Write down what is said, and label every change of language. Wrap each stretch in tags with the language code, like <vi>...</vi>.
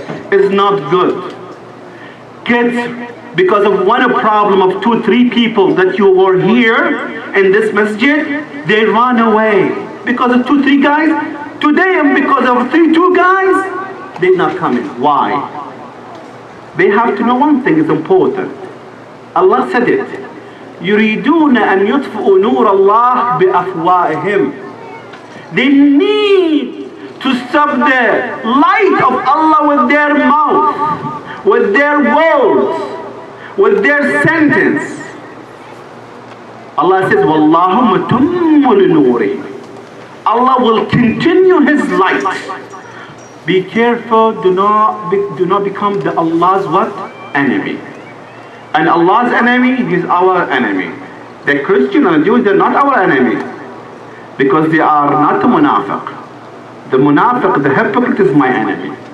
<en>It's not good. Kids, because of one problem of 2-3 people that you were here in this masjid, they run away. Because of 2-3 guys, today and because of 2 guys, they're not coming. Why? They have to know one thing is important. Allah said it.</en> <ar>يريدون أن يطفئوا نور الله بأفواههم.</ar> <en>They need to stop the light of Allah with their mouth, with their words, with their sentence. Allah says,</en> <ar>وَاللَّهُ مُتِمُّ لِنُورِهِ.</ar> <en>Allah will continue His light. Be careful, do not become the Allah's what? Enemy. And Allah's enemy is our enemy. The Christian and Jews, they're not our enemy. Because they are not a munafiq. The munafiq, the hypocrite is my enemy.</en>